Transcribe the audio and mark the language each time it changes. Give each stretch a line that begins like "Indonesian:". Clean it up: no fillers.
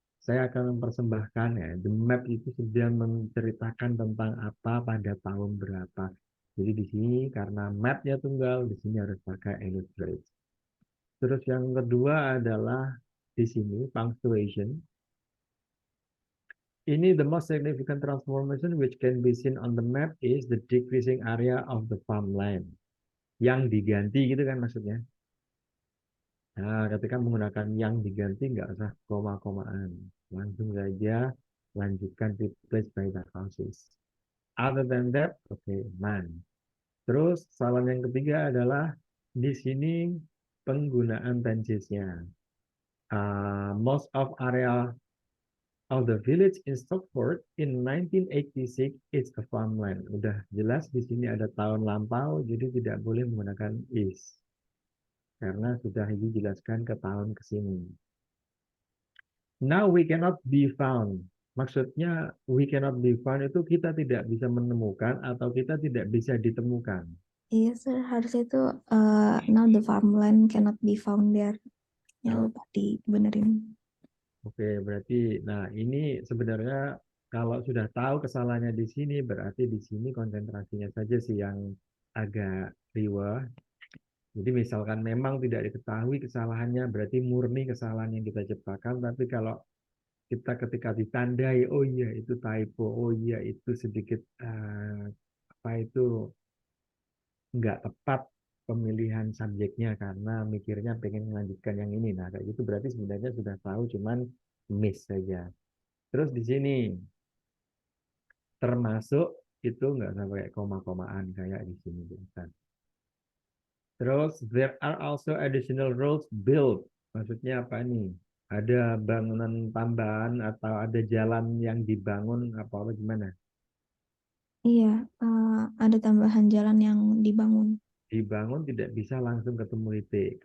Indonesian: Saya akan mempersembahkan ya,
English: the map
Indonesian: itu sedang menceritakan tentang apa pada tahun berapa. Jadi di sini karena mapnya tunggal, di sini harus pakai illustrate. Terus yang kedua adalah di sini punctuation.
English: Ini the most significant transformation which can be seen on the map is the decreasing area of the farmland.
Indonesian: Yang diganti gitu kan maksudnya. Nah, ketika menggunakan yang diganti nggak usah koma-komaan. Langsung saja lanjutkan
English: replace by the houses. Other than that, okay, man.
Indonesian: Terus saran yang ketiga adalah di sini penggunaan tensesnya.
English: Most of area of the village in Stockport in 1986 is a farmland.
Indonesian: Udah jelas di sini ada tahun lampau, jadi tidak boleh menggunakan is. Karena sudah dijelaskan ke tahun ke sini.
English: Now we cannot be found.
Indonesian: Maksudnya
English: we cannot be found
Indonesian: itu kita tidak bisa menemukan atau kita tidak bisa ditemukan. Iya, sir. Harusnya itu
English: now the farmland cannot be found there.
Indonesian: Ya, Nah, lupa dibenerin. oke, berarti nah ini sebenarnya kalau sudah tahu kesalahannya di sini berarti di sini konsentrasinya saja sih yang agak riwah. Jadi misalkan memang tidak diketahui kesalahannya berarti murni kesalahan yang kita ciptakan, tapi kalau kita ketika ditandai, oh iya itu typo, oh iya itu sedikit apa itu nggak tepat pemilihan subjeknya karena mikirnya pengen melanjutkan yang ini. Nah, kayak gitu berarti sebenarnya sudah tahu, cuman miss saja. Terus di sini termasuk itu nggak sampai koma-komaan kayak di sini. Bukan.
English: Terus there are also additional roads built.
Indonesian: Maksudnya apa nih? Ada bangunan tambahan atau ada jalan yang dibangun apa gimana? Iya, ada tambahan jalan yang dibangun. Dibangun tidak bisa langsung ketemu titik.